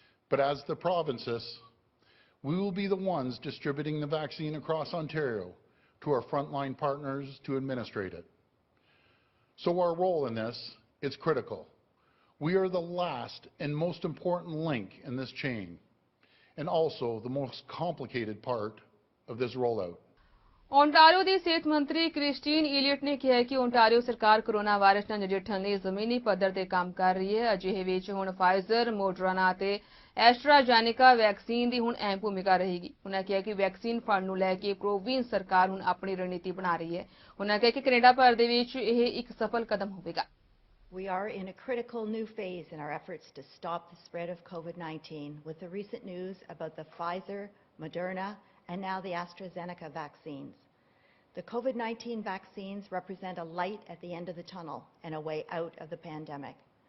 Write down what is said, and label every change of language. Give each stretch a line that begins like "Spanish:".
English: But as the provinces, we will be the ones distributing the vaccine across Ontario to our frontline partners to administrate it. So our role in this is critical. We are the last and most important link in this chain, and also the most complicated part of this rollout.
Punjabi: Ontario ਦੀ ਸਿਹਤ ਮੰਤਰੀ Christine Elliot ਨੇ ਕਿਹਾ ਕਿ Ontario ਸਰਕਾਰ corona virus ਨਾਲ ਨਜਿੱਠਣ ਲਈ ਜ਼ਮੀਨੀ ਪੱਧਰ ਤੇ ਕੰਮ ਕਰ ਰਹੀ ਹੈ। ਅਜਿਹੇ ਵਿੱਚ ਹੁਣ ਫਾਈਜ਼ਰ, ਮੋਡਰਨਾ ਅਤੇ ਐਸਟਰਾਜੈਨੇਕਾ ਵੈਕਸੀਨ ਦੀ ਹੁਣ ਅਹਿਮ ਭੂਮਿਕਾ ਰਹੇਗੀ। ਉਹਨਾਂ ਕਿਹਾ ਕਿ ਵੈਕਸੀਨ ਫੰਡ ਨੂੰ ਲੈ ਕੇ ਪ੍ਰੋਵਿੰਸ ਸਰਕਾਰ ਹੁਣ ਆਪਣੀ ਰਣਨੀਤੀ ਬਣਾ ਰਹੀ ਹੈ। ਉਹਨਾਂ ਕਿਹਾ ਕਿ ਕੈਨੇਡਾ ਭਰ ਦੇ ਵਿੱਚ ਇਹ ਇੱਕ ਸਫਲ ਕਦਮ ਹੋਵੇਗਾ।
English: We are in a critical new phase in our efforts to stop the spread of COVID-19 with the recent news about the Pfizer, Moderna, and now the AstraZeneca vaccines. The COVID-19 vaccines represent a light at the end of the tunnel and a way out of the pandemic.